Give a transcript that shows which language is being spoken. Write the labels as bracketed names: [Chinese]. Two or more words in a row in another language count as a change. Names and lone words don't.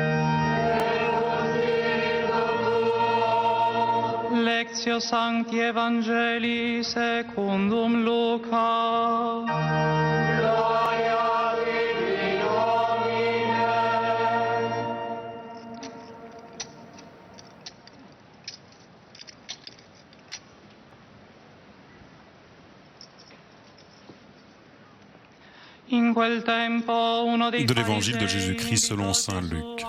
[Latin] Lectio Sancti Evangelii secundum Luca. Gloria tibi, Domine. [French] De l'évangile de Jésus-Christ selon saint Luc.